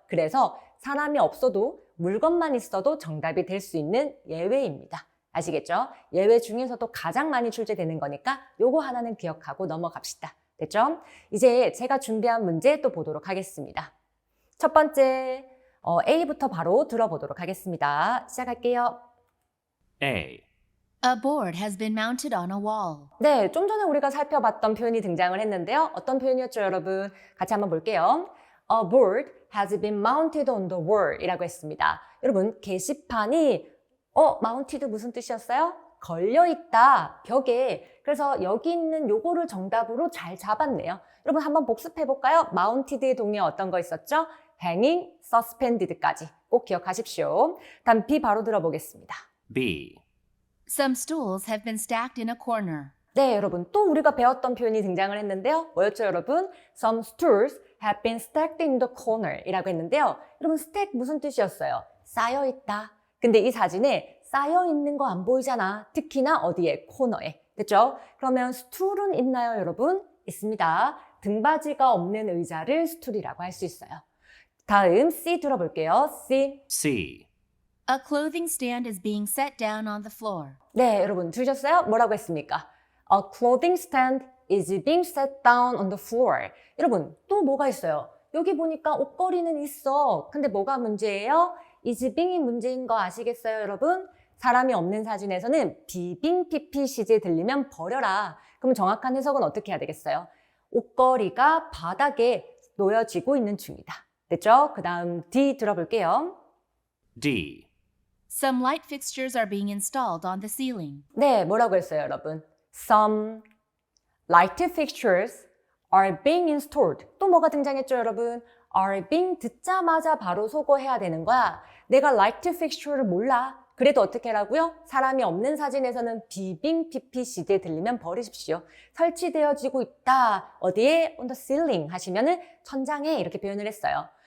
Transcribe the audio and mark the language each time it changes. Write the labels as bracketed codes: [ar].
[ko] 그래서 사람이 없어도 물건만 있어도 정답이 될 수 있는 예외입니다. 아시겠죠? 예외 중에서도 가장 많이 출제되는 거니까 요거 하나는 기억하고 넘어갑시다. 됐죠? 이제 제가 준비한 문제 또 보도록 하겠습니다. 첫 번째, A부터 바로 들어보도록 하겠습니다. 시작할게요. [en] A. A board has been mounted on a wall. [ko] 네, 좀 전에 우리가 살펴봤던 표현이 등장을 했는데요. 어떤 표현이었죠, 여러분? 같이 한번 볼게요. [en] A board has been mounted on the wall [ko] 이라고 했습니다. 여러분, 게시판이 mounted 무슨 뜻이었어요? 걸려있다, 벽에. 그래서 여기 있는 요거를 정답으로 잘 잡았네요. 여러분, 한번 복습해볼까요? mounted의 동의어 어떤 거 있었죠? hanging, suspended까지 꼭 기억하십시오. 다음 B 바로 들어보겠습니다. [en] B. Some stools have been stacked in a corner. [ko] 네, 여러분, 또 우리가 배웠던 표현이 등장을 했는데요. 뭐였죠, 여러분? [en] Some stools have been stacked in the corner [ko] 이라고 했는데요. 여러분, stack 무슨 뜻이었어요? 쌓여있다. 근데 이 사진에 쌓여있는 거 안 보이잖아. 특히나 어디에? 코너에. 됐죠? 그러면 스툴은 있나요, 여러분? 있습니다. 등받이가 없는 의자를 스툴이라고 할 수 있어요. 다음 C 들어볼게요. C. [en] C. A clothing stand is being set down on the floor. [ko] 네, 여러분 들으셨어요? 뭐라고 했습니까? [en] A clothing stand is being set down on the floor. [ko] 여러분, 또 뭐가 있어요? 여기 보니까 옷걸이는 있어. 근데 뭐가 문제예요? is being이 문제인 거 아시겠어요, 여러분? 사람이 없는 사진에서는 비빙 PP 시제 들리면 버려라. 그럼 정확한 해석은 어떻게 해야 되겠어요? 옷걸이가 바닥에 놓여지고 있는 중이다. 됐죠? 그 다음 D 들어볼게요. [en] D. Some light fixtures are being installed on the ceiling. [ko] 네, 뭐라고 했어요, 여러분? [en] Some light fixtures are being installed. [ko] 또 뭐가 등장했죠, 여러분? are being 듣자마자 바로 소거해야 되는 거야. 내가 light fixture를 몰라. 그래도 어떻게 하라고요? 사람이 없는 사진에서는 비빙 PP 시제 들리면 버리십시오. 설치되어지고 있다. 어디에? [en] On the ceiling [ko] 하시면은 천장에 이렇게 표현을 했어요.